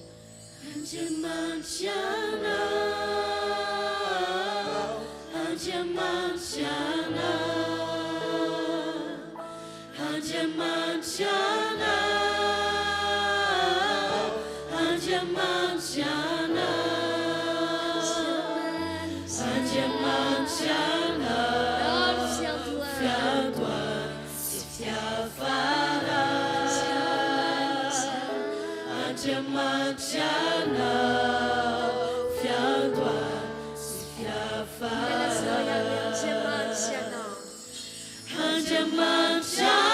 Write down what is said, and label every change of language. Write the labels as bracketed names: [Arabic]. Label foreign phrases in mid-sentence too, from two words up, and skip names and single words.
[Malagasy] Andriamanitra ianao, Andriamanitra ianao, Andriamanitra ianao, Andriamanitra ianao, Andriamanitra ianao, [French] viens-toi, [Malagasy] fiafara. Andriamanitra ianao, [French] viens-toi, [Malagasy] fiafara. Andriamanitra